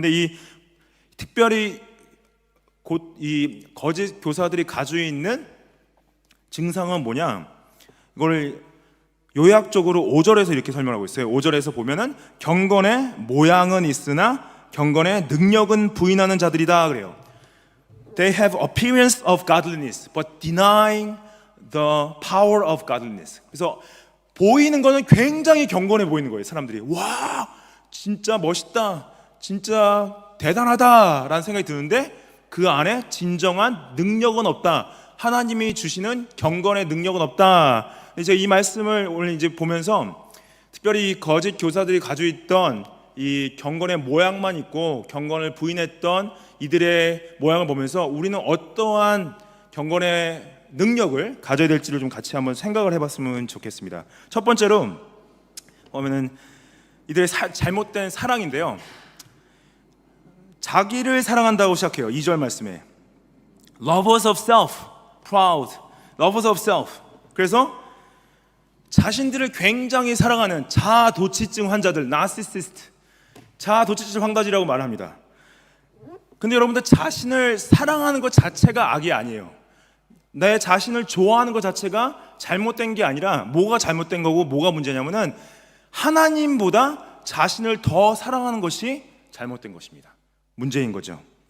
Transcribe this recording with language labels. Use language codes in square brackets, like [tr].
[ko] 근데 특별히 이 거짓 교사들이 가지고 있는 증상은 뭐냐? 이걸 요약적으로 5절에서 이렇게 설명하고 있어요. 5절에서 보면은 경건의 모양은 있으나 경건의 능력은 부인하는 자들이다 그래요. [en] They have appearance of godliness, but denying the power of godliness. [ko] 그래서 보이는 거는 굉장히 경건해 보이는 거예요. 사람들이 와 진짜 멋있다, 진짜 대단하다라는 생각이 드는데 그 안에 진정한 능력은 없다. 하나님이 주시는 경건의 능력은 없다. 이제 이 말씀을 오늘 이제 보면서 특별히 거짓 교사들이 가지고 있던 이 경건의 모양만 있고 경건을 부인했던 이들의 모양을 보면서 우리는 어떠한 경건의 능력을 가져야 될지를 좀 같이 한번 생각을 해봤으면 좋겠습니다. 첫 번째로 보면은 이들의 잘못된 사랑인데요. 자기를 사랑한다고 시작해요. [en] 2절 말씀에 lovers of self, proud, lovers of self. [ko] 그래서 자신들을 굉장히 사랑하는 자아도취증 환자들, 나르시시스트, 자아도취증 환자들이라고 말합니다. 근데 여러분들 자신을 사랑하는 것 자체가 악이 아니에요. 내 자신을 좋아하는 것 자체가 잘못된 게 아니라 뭐가 잘못된 거고 뭐가 문제냐면은 하나님보다 자신을 더 사랑하는 것이 잘못된 것입니다. 문제인 거죠.